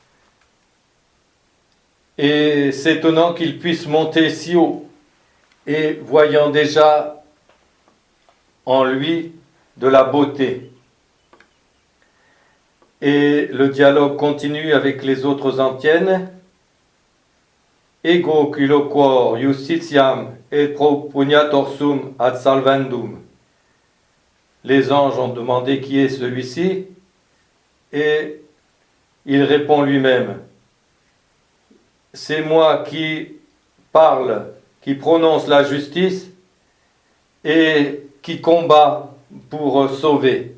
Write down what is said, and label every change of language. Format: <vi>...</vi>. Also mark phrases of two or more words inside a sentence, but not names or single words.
<fr>et s'étonnant qu'il puisse monter si haut, et voyant déjà en lui de la beauté. Et le dialogue continue avec les autres antiennes.</fr> <la>Ego culoquor justitiam et propugnator ad salvandum.</la> <fr>Les anges ont demandé qui est celui-ci, et il répond lui-même: c'est moi qui parle, qui prononce la justice et qui combat pour sauver.</fr>